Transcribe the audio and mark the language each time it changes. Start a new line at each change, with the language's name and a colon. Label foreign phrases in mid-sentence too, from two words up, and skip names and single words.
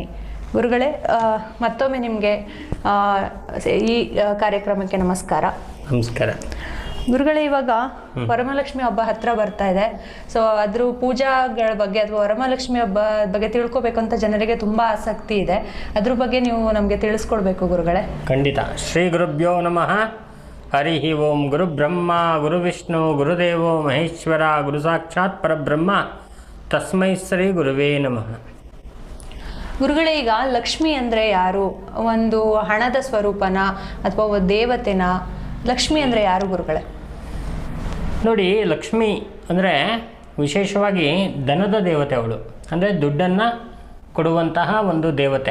Kannada: ಗುರುಗಳೇ, ಮತ್ತೊಮ್ಮೆ ನಿಮಗೆ ಈ ಕಾರ್ಯಕ್ರಮಕ್ಕೆ ನಮಸ್ಕಾರ. ನಮಸ್ಕಾರ ಗುರುಗಳೇ. ಇವಾಗ ವರಮಹಾಲಕ್ಷ್ಮಿ ಹಬ್ಬ ಹತ್ರ ಬರ್ತಾ ಇದೆ. ಸೊ ಅದ್ರ ಪೂಜಾಗಳ ಬಗ್ಗೆ ಅಥವಾ ವರಮಹಾಲಕ್ಷ್ಮಿ ಹಬ್ಬ ಬಗ್ಗೆ ತಿಳ್ಕೊಬೇಕು ಅಂತ ಜನರಿಗೆ ತುಂಬ ಆಸಕ್ತಿ ಇದೆ. ಅದ್ರ ಬಗ್ಗೆ ನೀವು ನಮಗೆ ತಿಳಿಸ್ಕೊಡ್ಬೇಕು ಗುರುಗಳೇ. ಖಂಡಿತ.
Sanskrit: ಶ್ರೀ ಗುರುಭ್ಯೋ ನಮಃ. ಹರಿ ಓಂ. ಗುರು ಬ್ರಹ್ಮ ಗುರು ವಿಷ್ಣು ಗುರುದೇವೋ ಮಹೇಶ್ವರ ಗುರು ಸಾಕ್ಷಾತ್ ಪರಬ್ರಹ್ಮ ತಸ್ಮೈ ಶ್ರೀ ಗುರುವೇ ನಮಃ.
Kannada: ಗುರುಗಳೇ, ಈಗ ಲಕ್ಷ್ಮಿ ಅಂದರೆ ಯಾರು? ಒಂದು ಹಣದ ಸ್ವರೂಪನ ಅಥವಾ ದೇವತೆನ? ಲಕ್ಷ್ಮಿ ಅಂದರೆ ಯಾರು ಗುರುಗಳೇ? ನೋಡಿ, ಲಕ್ಷ್ಮಿ ಅಂದರೆ ವಿಶೇಷವಾಗಿ ಧನದ ದೇವತೆ. ಅವಳು ಅಂದರೆ ದುಡ್ಡನ್ನು ಕೊಡುವಂತಹ ಒಂದು ದೇವತೆ.